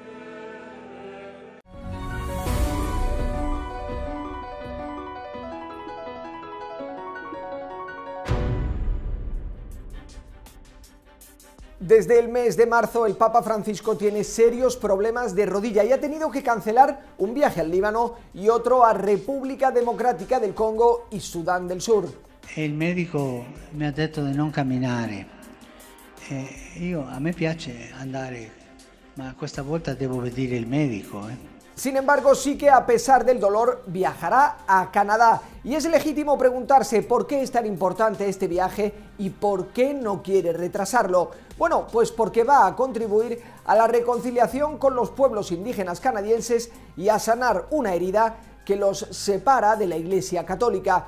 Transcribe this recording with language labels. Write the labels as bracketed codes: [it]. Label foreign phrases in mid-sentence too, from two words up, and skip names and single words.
[es] Desde el mes de marzo, el Papa Francisco tiene serios problemas de rodilla y ha tenido que cancelar un viaje al Líbano y otro a República Democrática del Congo y Sudán del Sur. El médico me ha [it] detto di non camminare. A me piace andare, ma questa volta devo vedere il medico. [es] Sin embargo, sí que a pesar del dolor viajará a Canadá y es legítimo preguntarse por qué es tan importante este viaje y por qué no quiere retrasarlo. Bueno, pues porque va a contribuir a la reconciliación con los pueblos indígenas canadienses y a sanar una herida que los separa de la Iglesia Católica.